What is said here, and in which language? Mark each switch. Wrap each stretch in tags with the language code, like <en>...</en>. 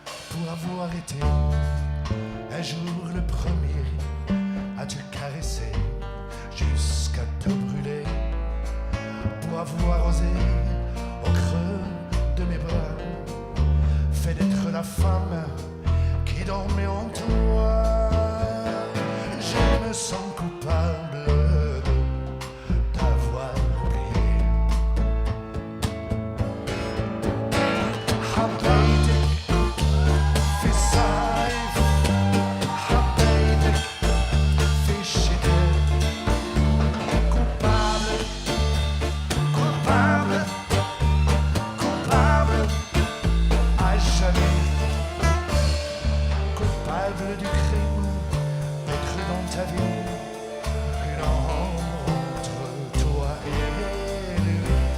<fr>Pour avoir été un jour le premier à te caresser jusqu'à te brûler, pour avoir osé au creux de mes bras, fait d'être la femme qui dormait en toi. Je me sens coupable de t'avoir oublié.</fr> <ar>حبيتك في الصيف، حبيتك في الشتاء.</ar> <fr>Coupable, coupable, coupable à jamais. Coupable du crime d'être dans ta vie une ombre entre toi et lui.</fr>